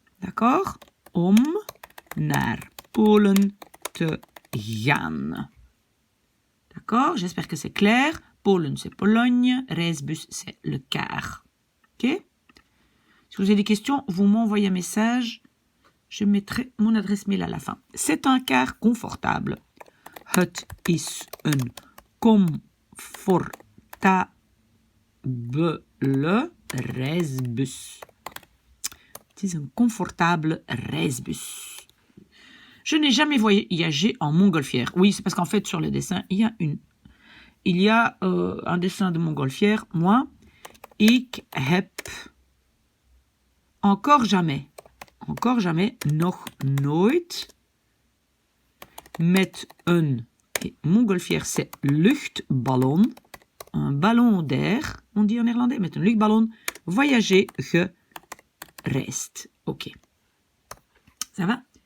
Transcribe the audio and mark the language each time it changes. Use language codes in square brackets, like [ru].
[fr] D'accord? [nl] Om naar Polen te gaan. D'accord? [fr] J'espère que c'est clair. Polen, c'est Pologne. Reisbus, c'est le car. Ok? Si vous avez des questions, vous m'envoyez un message. Je mettrai mon adresse mail à la fin. C'est un car confortable. [nl] Het is een comfortabele reisbus. Het is een comfortable reisbus. [fr] Je n'ai jamais voyagé en montgolfière. Oui, c'est parce qu'en fait, sur le dessin, il y a un dessin de montgolfière. Moi, [nl] ik heb [fr] encore jamais, [nl] nog nooit, met een, [fr] et montgolfière, c'est luchtballon, un ballon d'air, on dit en néerlandais, [nl] met een luchtballon, [fr] voyager, gereisd. Ok. Ça va?